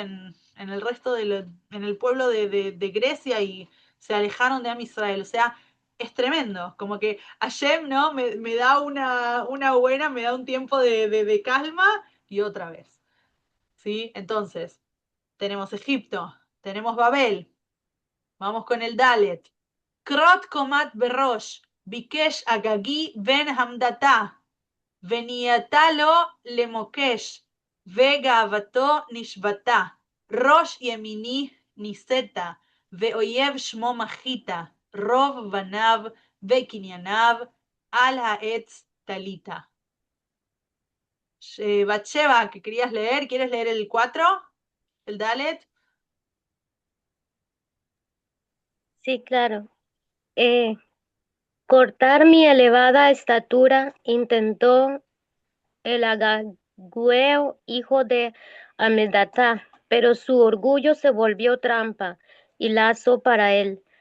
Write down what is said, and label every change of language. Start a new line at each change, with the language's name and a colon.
Spanish: En el resto en el pueblo de Grecia, y se alejaron de Am Israel? O sea, es tremendo, como que Hashem, ¿no? Me da una buena, me da un tiempo de calma y otra vez, ¿sí? Entonces, tenemos Egipto, tenemos Babel, vamos con el Dalet.
Hebrew: Krot Komat Berosh, Bikesh Agagi Ben Hamdata, ונייתה לו למוקש, וגאוותו נשבתה, ראש ימיני נישאת, ואויב שמו מחית, רוב בניו וקנייניו, על העץ תלית.
Spanish: Batsheba, que querías leer, ¿quieres leer el 4? ¿El Dalet? Sí, claro. Cortar mi elevada estatura intentó el agagüeo, hijo de Amedata, pero su orgullo se volvió trampa y lazo para él.